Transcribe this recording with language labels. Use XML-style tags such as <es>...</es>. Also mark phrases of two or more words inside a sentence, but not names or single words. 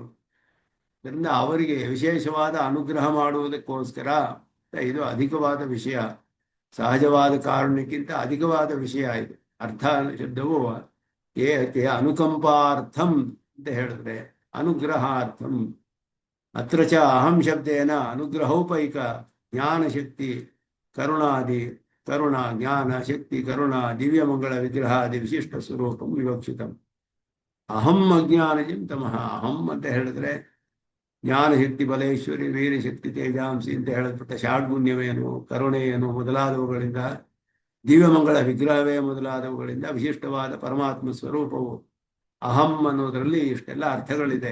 <kn>ಅದರಿಂದ ಅವರಿಗೆ ವಿಶೇಷವಾದ ಅನುಗ್ರಹ ಮಾಡುವುದಕ್ಕೋಸ್ಕರ ಇದು ಅಧಿಕವಾದ ವಿಷಯ. ಸಹಜವಾದ ಕಾರುಣ್ಯಕ್ಕಿಂತ ಅಧಿಕವಾದ ವಿಷಯ ಇದು. ಅರ್ಥ ಶಬ್ದವು ಅನುಕಂಪಾರ್ಥಂ ಅಂತ ಹೇಳಿದ್ರೆ ಅನುಗ್ರಹಾರ್ಥಂ.</kn> <sa>ಅತ್ರ ಚ ಅಹಂ ಶಬ್ದೇನ ಅನುಗ್ರಹೋಪೈಕ ಜ್ಞಾನಶಕ್ತಿ ಕರುಣಾದಿ ಕರುಣ ಜ್ಞಾನ ಶಕ್ತಿ ಕರುಣ ದಿವ್ಯಮಂಗಳ ವಿಗ್ರಹಾದಿ ವಿಶಿಷ್ಟ ಸ್ವರೂಪಂ ವಿವಕ್ಷಿತಂ. ಅಹಂ ಅಜ್ಞಾನಜಂ ತಮಃ.</sa> <kn>ಅಹಂ ಅಂತ ಹೇಳಿದ್ರೆ</kn> <sa>ಜ್ಞಾನಶಕ್ತಿ ಬಲೇಶ್ವರಿ ವೀರಶಕ್ತಿ ತೇಜಾಂಸಿ</sa> <kn>ಅಂತ ಹೇಳಲ್ಪಟ್ಟ ಷಾಡ್ಗುಣ್ಯವೇನು ಕರುಣೆಯೇನು ಮೊದಲಾದವುಗಳಿಂದ ದಿವ್ಯಮಂಗಳ ವಿಗ್ರಹವೇ ಮೊದಲಾದವುಗಳಿಂದ ವಿಶಿಷ್ಟವಾದ ಪರಮಾತ್ಮ ಸ್ವರೂಪವು ಅಹಂ ಅನ್ನೋದರಲ್ಲಿ ಇಷ್ಟೆಲ್ಲ ಅರ್ಥಗಳಿದೆ.</kn>